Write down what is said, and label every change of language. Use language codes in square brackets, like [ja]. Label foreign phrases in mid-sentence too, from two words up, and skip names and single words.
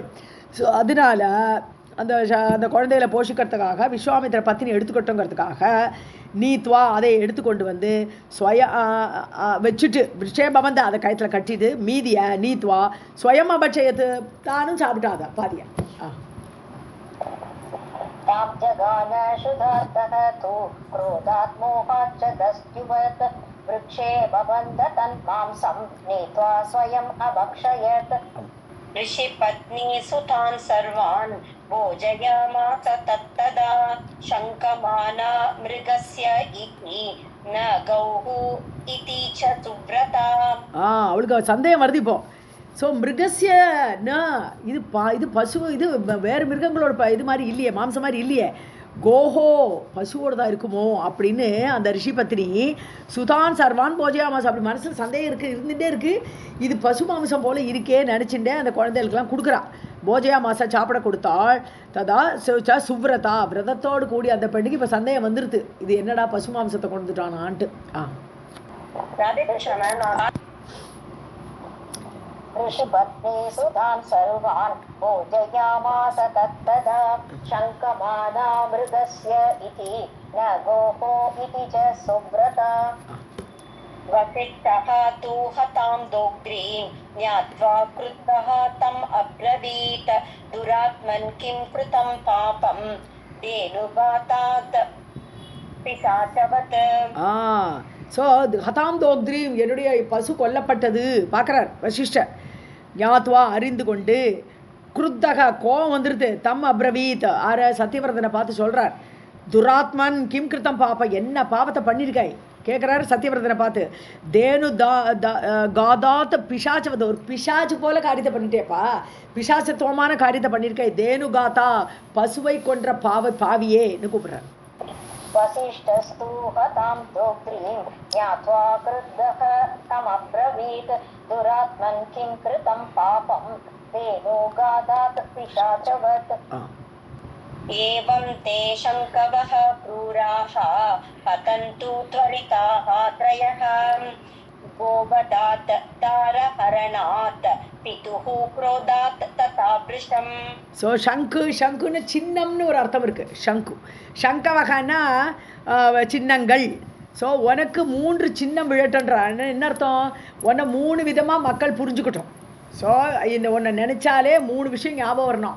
[ta] ஸோ அதனால அந்த குழந்தைகளை போஷிக்கிறதுக்காக விஸ்வாமித்திர பத்தினி எடுத்துக்கிட்டோங்கிறதுக்காக நீத்வா அதை எடுத்துக்கொண்டு வந்து வச்சுட்டு விஷேபவந்த அதை கயத்தில் கட்டிட்டு மீதியை நீத்வா [sa] स्वयम् अभक्षयत्, [ta] தானும் சாப்பிட்டாத பாதிய. [sa] ऋषिपत्नी सुतान् सर्वान् भोजयामास तत्तदा शङ्कमाना मृगस्य इति न गौः इति च सुव्रता. [ta] அவளுக்கு சந்தேகம் வருது இப்போ. ஸோ மிருகசிய இது பசு, இது வேறு மிருகங்களோட இது மாதிரி இல்லையே, மாம்சம் மாதிரி இல்லையே, கோஹோ பசுவோடு தான் இருக்குமோ அப்படின்னு அந்த [sa] ऋषि पत्नी सुतान् सर्वान् भोजयामास [ta] அப்படி மனசில் சந்தேகம் இருந்துகிட்டே இருக்குது. இது பசு மாம்சம் போல் இருக்கே நினச்சிட்டே அந்த குழந்தைகளுக்கெல்லாம் கொடுக்குறான். [sa] भोजया मास [ta] சாப்பிட கொடுத்தாள். [sa] तदा सुव्रता, [ta] விரதத்தோடு கூடி அந்த பெண்ணுக்கு இப்போ சந்தேகம் வந்துருது, இது என்னடா பசு மாம்சத்தை கொண்டுட்டானான்ட்டு. [sa] ऋषिपत्नी सुतान् सर्वान् भोजयामास तत्तदा शङ्कमाना मृगस्य इति न गोः इति च सुव्रता. वसिष्ठः तु हतां दोग्रीं ज्ञात्वा क्रुद्धः तम् अब्रवीत् दुरात्मन् किं कृतं पापं धेनुघातात् पिशाचवत्. [ta] ஸோ [sa] हतां दोग्ध्रीं, [ta] என்னுடைய பசு கொல்லப்பட்டது பார்க்குறார் வசிஷ்டர். ஞாத்வா, அறிந்து கொண்டு, குருத்தக, கோபம் வந்துடுது, [sa] तम् अब्रवीत्, [ta] சத்யவர்தனை பார்த்து சொல்கிறார். [sa] दुरात्मन् किं कृतं पाप, [ta] என்ன பாவத்தை பண்ணியிருக்காய் கேட்குறாரு சத்யவர்தனை பார்த்து. [sa] धेनु घातात् पिशाचवत्, [ta] ஒரு பிசாச்சு போல காரியத்தை பண்ணிட்டேப்பா, பிசாசத்துவமான காரியத்தை பண்ணியிருக்காய். [sa] धेनु घाता, [ta] பசுவை கொன்ற பாவியேன்னு கூப்பிட்றார். [sa] वसिष्ठस्तु हतां दोग्रीं ज्ञात्वा क्रुद्धः तमब्रवीत् दुरात्मन् किं कृतं पापं धेनुघातात् पिशाचवत्. एवं ते शङ्कवः क्रूराः हतन्तु त्वरिताः त्रयः गोवधात् दारहरणात् पितुः क्रोधात् तथा भृशम्. [ta] ஸோ ஷங்குன்னு சின்னம்னு ஒரு அர்த்தம் இருக்குது. சங்க வகைன்னா சின்னங்கள். ஸோ உனக்கு 3 சின்னம் விழட்டுன்றா. என்ன அர்த்தம்? உன்னை 3 விதமாக மக்கள் புரிஞ்சுக்கிட்டோம். ஸோ இந்த ஒன்றை நினச்சாலே 3 விஷயம் ஞாபகம் வரணும்.